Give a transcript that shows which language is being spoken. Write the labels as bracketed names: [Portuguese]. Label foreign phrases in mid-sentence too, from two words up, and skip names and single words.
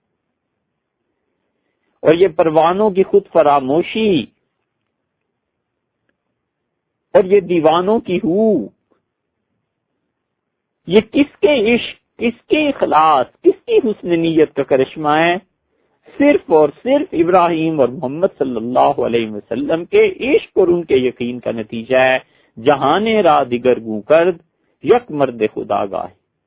[Urdu] اور یہ پروانوں کی خود فراموشی اور یہ دیوانوں کی ہو، یہ کس کے عشق، کس کے اخلاص، کس کی حسن نیت کا کرشمہ ہے؟ صرف اور صرف ابراہیم اور محمد صلی اللہ علیہ وسلم کے عشق اور ان کے یقین کا نتیجہ ہے۔ [Persian] جہانے را دیگر گو کرد یک مرد خدا گاہ۔